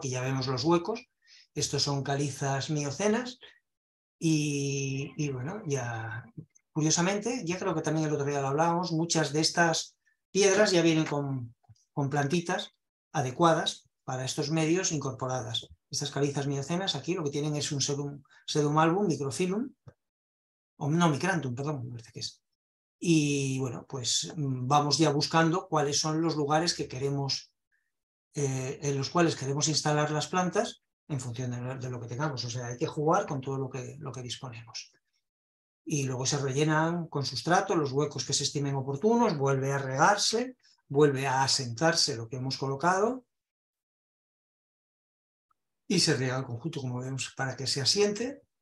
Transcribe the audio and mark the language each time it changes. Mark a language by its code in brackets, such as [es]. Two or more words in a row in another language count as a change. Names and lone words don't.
[es] Aquí ya vemos los huecos, estos son calizas miocenas y bueno, ya curiosamente, ya creo que también el otro día lo hablábamos, muchas de estas piedras ya vienen con plantitas adecuadas para estos medios incorporadas. Estas calizas miocenas aquí lo que tienen es un sedum album, microfilum, o no, micrantum, perdón, me parece que es. Y bueno, pues vamos ya buscando cuáles son los lugares que queremos, en los cuales queremos instalar las plantas en función de lo que tengamos. O sea, hay que jugar con todo lo que disponemos. Y luego se rellenan con sustrato los huecos que se estimen oportunos, vuelve a regarse, vuelve a asentarse lo que hemos colocado y se riega el conjunto, como vemos, para que se asiente.